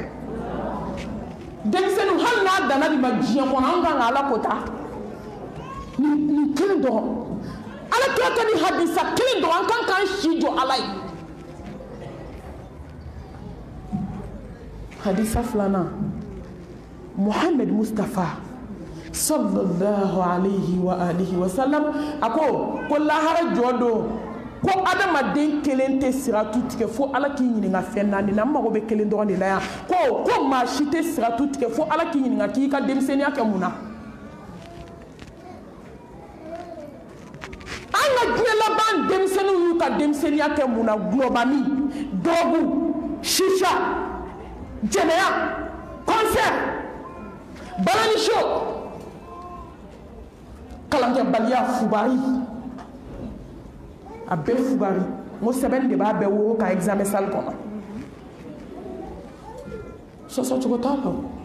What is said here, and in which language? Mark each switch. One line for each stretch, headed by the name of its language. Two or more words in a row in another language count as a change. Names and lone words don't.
Bambara: denmisɛnninw hali n'a danna nin ma diɲɛ kɔnɔ an kan ka ala ko ta nin kelen dɔrɔn ala kira ka nin hadisa kelen dɔrɔn an kan k'an si jɔ ala ye hadisa filanan Muhammad Mustafa
Arabic: صلى الله عليه وعلى آله وسلم
Bambara: a ko lahara jɔ don ko adamaden kelen tɛ siratu tigɛ fo ala k'i ɲininka fɛn naani na n mago bɛ kelen dɔrɔn de la yan ko maa si tɛ siratu tigɛ fo ala k'i ɲininka k'i ka denmisɛnniya kɛ mun na an ka diɲɛ laban denmisɛnninw y'u ka denmisɛnniya kɛ mun na gulɔbani dɔrɔgu shisha jɛnɛya concert balani show kalankɛbaliya fubari a bɛɛ fubari n ko sɛbɛnni de b'a bɛɛ woro ka
French: examen salle
Bambara: kɔnɔ sɔsɔcogo t'a la